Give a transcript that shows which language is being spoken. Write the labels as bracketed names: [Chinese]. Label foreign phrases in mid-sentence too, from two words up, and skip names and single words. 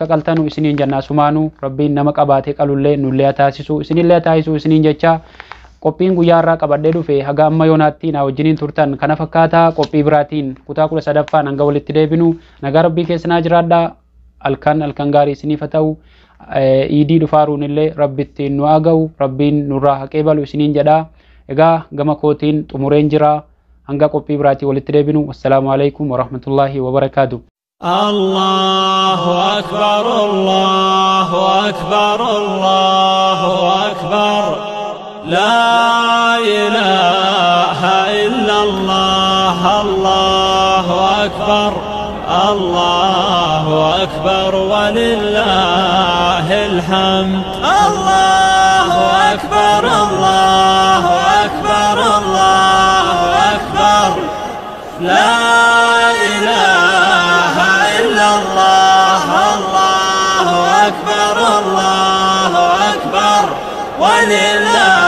[Oromo] qaltanu isiniin jannaa sumaanu rabbiin nama qabaatee qalullee nullee taasisu isinillee taasisu isiniin jecha qophiin guyyaa irraa qabadhee dhufe haga amma yoonaatti na wajjiniin turtan kana fakkaataa qophii biraatiin kutaa 13ffaan hanga walitti deebinu nagaa rabbii keessanaa jiraadha alkan gaarii isiniif ta'u iidii dhufaaruun illee rabbittiin nu aga'u rabbiin nurraa haqee balu isiniin jedha egaa gama kootiin xumureen jira hanga qophii biraatii walitti deebinu [Arabic] wassalaamu alaykum warahmatullaahi wabarakaatuh. الله أكبر الله أكبر الله أكبر لا إله إلا الله الله أكبر الله أكبر ولله الحمد الله أكبر الله أكبر الله أكبر لا إله إلا الله الله أكبر الله أكبر ولله